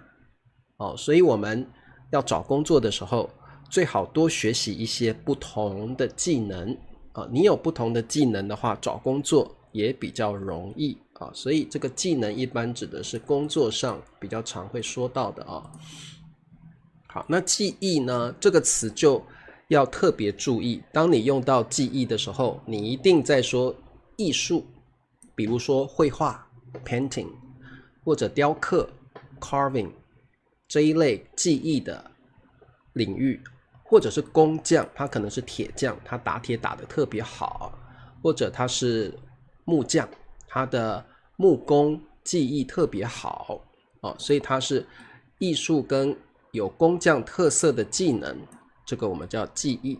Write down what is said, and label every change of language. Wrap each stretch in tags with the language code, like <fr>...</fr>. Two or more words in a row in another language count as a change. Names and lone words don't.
<zh>所以我們要找工作的時候，最好多學習一些不同的技能你有不同的技能的話，找工作也比較容易所以這個技能一般指的是工作上比較常會說到的好，那技藝呢？這個詞就要特別注意，當你用到技藝的時候，你一定在說藝術，比如說繪畫 painting，或者雕刻 carving 這一類技藝的領域，或者是工匠，他可能是鐵匠，他打鐵打得特別好，或者他是木匠，他的木工技藝特別好，所以他是藝術跟有工匠特色的技能，這個我們叫技藝。</zh>